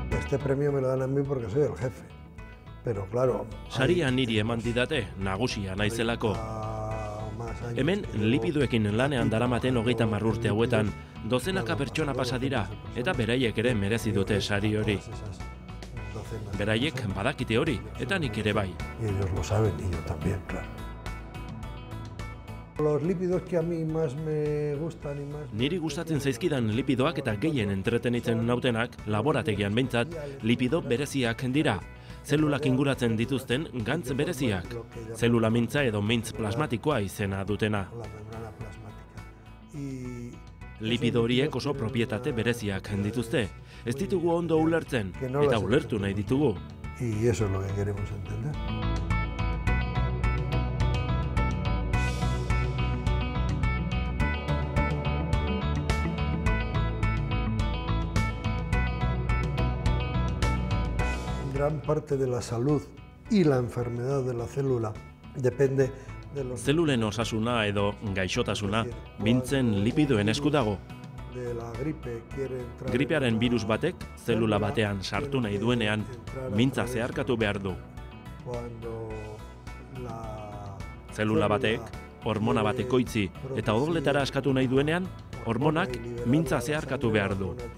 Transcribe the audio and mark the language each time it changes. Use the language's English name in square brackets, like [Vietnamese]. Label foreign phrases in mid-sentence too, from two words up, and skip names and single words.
[Spanish] este premio me lo dan a mí porque soy el jefe. Pero claro... [Basque] Saria niri eman didate nagusia naizelako. Hemen lipidoekin lanean daramaten 30 urte hauetan, dozenaka pertsona pasa dira, eta beraiek ere merezi dute sari hori. Beraiek badakite hori, eta nik ere bai. [Spanish] Y ellos lo saben, y yo también, claro. Los lípidos que a mí más me gustan y más... [Basque] Niri gustatzen zaizkidan lipidoak eta gehien entretenitzen nautenak, laborategian behintzat, lipido bereziak dira. Zelulak inguratzen dituzten gantz bereziak. Zelula mintza edo mintz plasmatikoa izena dutena. Lipido horiek oso propietate bereziak dituzte. Ez ditugu ondo ulertzen, eta ulertu nahi ditugu. [Spanish] Y eso es lo que queremos entender. Gran parte de la salud y la enfermedad de la célula depende de los... [Basque] Zelulen osasuna edo gaixotasuna mintzen lipidoen esku dago. Gripearen virus batek zelula batean sartu nahi duenean mintza zeharkatu behar du. Zelula batek hormona bat ekoitzi eta odoletara askatu nahi duenean hormonak mintza zeharkatu behar du.